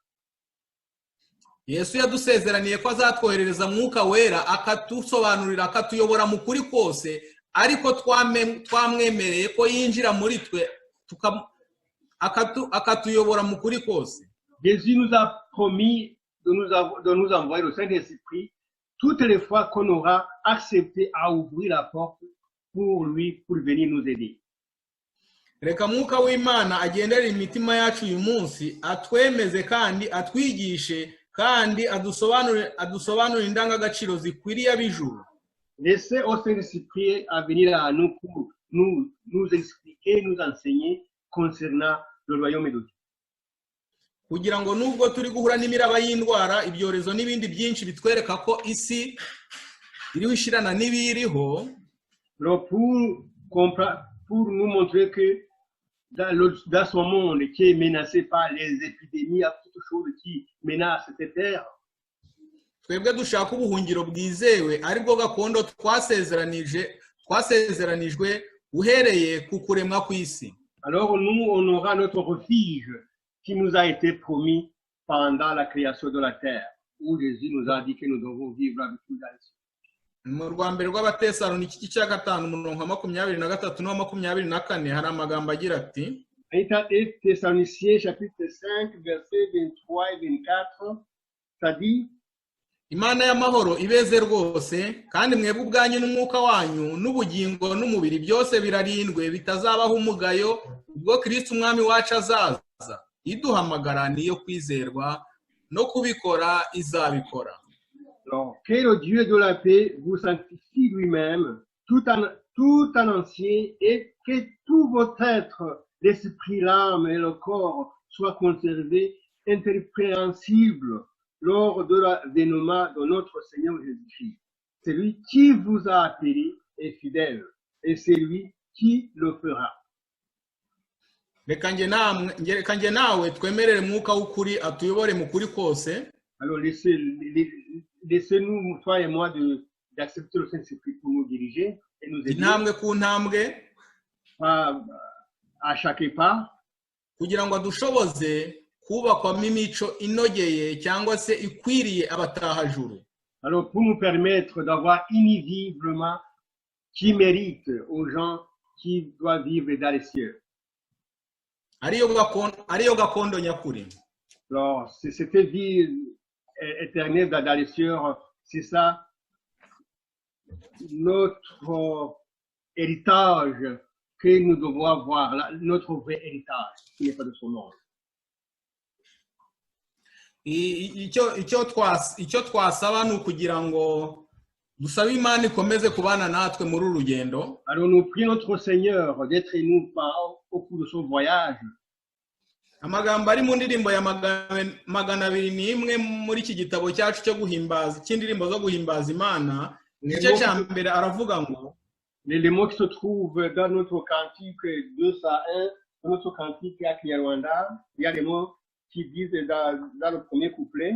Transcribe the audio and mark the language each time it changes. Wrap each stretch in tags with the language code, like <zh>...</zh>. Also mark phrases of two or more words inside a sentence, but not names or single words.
<rw>Yesu yadusezeraniye ko azatwoherereza mwuka wera akatusobanurira akatuyobora mu kuri kose ariko twamwemereye ko yinjira muri twe akatuyobora mu kuri kose.</rw> <fr>Jésus nous a promis de nous envoyer le Saint-Esprit toutes les fois qu'on aura accepté à ouvrir la porte pour lui pour venir nous aider.</fr> <rw>Reka mwuka w'Imana agendera imitima yacu uyu munsi atwemeze kandi atwigishe kandi adusobanurira indangagaciro zikwiriye ab'ijuru.</rw> <fr>Laissez au Saint-Esprit à venir à nous pour nous expliquer, nous enseigner concernant le royaume de Dieu.</fr> <rw>Kugira ngo nubwo turi guhura n'imiraba y'indwara ibyorezo n'ibindi byinshi bitwereka ko isi iriho ishirana n'ibiriho.</rw> <fr>Pour nous montrer que dans ce monde qui est menacé par les épidémies, il y a toutes choses qui menacent cette terre.</fr> <rw>Twebwe dushaka ubuhungiro bwizewe aribwo gakondo twasezeranijwe uhereye ku kuremwa kw'isi.</rw> <fr>Alors nous on aura notre refuge qui nous a été promis pendant la création de la terre où Jésus nous a dit que nous devons vivre avec lui dans les cieux.</fr> <rw>Mu rwambere rw'Abatesalonike igice cya 5 umurongo wa 23 na 24 hari amagambo agira ati</rw> <fr>Thessaloniciens chapitre 5 versets 23 et 24 ça dit</fr> <rw>Imana y'amahoro ibeze rwose kandi mwebwe ubwanyu n'umwuka wanyu n'ubugingo n'umubiri byose birarindwe bitazabaho umugayo ubwo Kristo umwami wacu azaza. Iduhamagara niyo kwizerwa no kubikora izabikora.</rw> <fr>Alors, que le Dieu de la paix vous sanctifie lui-même, tout en entier, et que tout votre être, l'esprit, l'âme et le corps soient conservés irrépréhensibles lors de l'avènement de notre Seigneur Jésus-Christ. Celui qui vous a appelé est fidèle, et c'est lui qui le fera.</fr> <rw>Reka nge nawe twemerere mwuka w'ukuri atuyobore mu kuri kose.</rw> <fr>Alors laissez-nous, toi et moi, d'accepter le Saint-Esprit pour nous diriger et nous aider</fr> <rw>intambwe ku ntambwe</rw> <fr>à chaque pas,</fr> <rw>kugira ngo adushoboze kubakwamo imico inogeye cyangwa se ikwiriye abatahajuru.</rw> <fr>alors pour nous permettre d'avoir une vie vraiment qui mérite aux gens qui doivent vivre dans les cieux.</fr> <rw>ariyo gakondo nyakuri.</rw> <fr>Alors c'est cette vie éternelle dans les cieux, c'est ça notre héritage que nous devons avoir, notre vrai héritage qui n'est pas de ce monde.</fr> <rw>icyo twasaba ni ukugira ngo dusabe Imana ikomeze kubana natwe muri uru rugendo.</rw> <fr>Alors nous prions notre Seigneur d'être nous au cours de son voyage.</fr> <rw>Amagambo ari mu ndirimbo ya 201 muri iki gitabo cyacu cyo guhimbaza cy'indirimbo zo guhimbaza Imana, igice cya mbere aravuga ngo</rw> <fr>les mots qui se trouvent dans notre cantique 201, dans notre cantique à Kinyarwanda, il y a des mots qui disent dans le premier couplet.</fr>